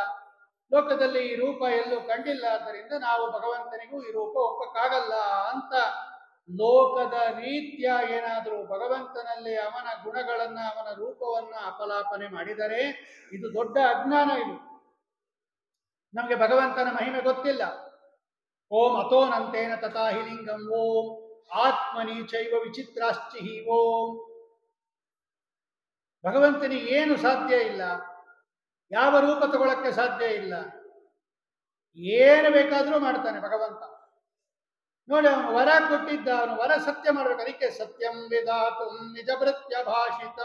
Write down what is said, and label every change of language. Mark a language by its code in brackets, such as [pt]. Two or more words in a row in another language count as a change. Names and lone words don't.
[kn] ಲೋಕದಲ್ಲಿ ಈ ರೂಪ ಎಲ್ಲೂ ಕಂಡಿಲ್ಲ, ಆದ್ದರಿಂದ ನಾವು ಭಗವಂತನಿಗೂ ಈ ರೂಪ ಒಪ್ಪಕ್ಕಾಗಲ್ಲ ಅಂತ ಲೋಕದ ರೀತ್ಯ ಏನಾದರೂ ಭಗವಂತನಲ್ಲಿ ಅವನ ಗುಣಗಳನ್ನ ಅವನ ರೂಪವನ್ನ ಅಪಲಾಪನೆ ಮಾಡಿದರೆ ಇದು ದೊಡ್ಡ ಅಜ್ಞಾನ. ಇದು ನಮಗೆ ಭಗವಂತನ ಮಹಿಮೆ ಗೊತ್ತಿಲ್ಲ. [sa] ಓಂ ಅತೋನಂತೇನ ತಥಾಹಿ ಲಿಂಗಂ ಓಂ ಆತ್ಮನಿ ಚೈವ ವಿಚಿತ್ರಾಶ್ಚಿಹಿ ಓಂ. [kn] ಭಗವಂತನಿಗೆ ಏನು ಸಾಧ್ಯ ಇಲ್ಲ, ಯಾವ ರೂಪ ತಗೊಳಕ್ಕೆ ಸಾಧ್ಯ ಇಲ್ಲ, ಏನು ಬೇಕಾದರೂ ಮಾಡ್ತಾನೆ ಭಗವಂತ. ನೋಡಿ, ಅವನು ವರ ಕೊಟ್ಟಿದ್ದ, ಅವನು ವರ ಸತ್ಯ ಮಾಡ್ಬೇಕು. [sa] ಅದಕ್ಕೆ ಸತ್ಯಂ ವಿಧಾತುಂ ನಿಜಭೃತ್ಯ ಭಾಷಿತಂ.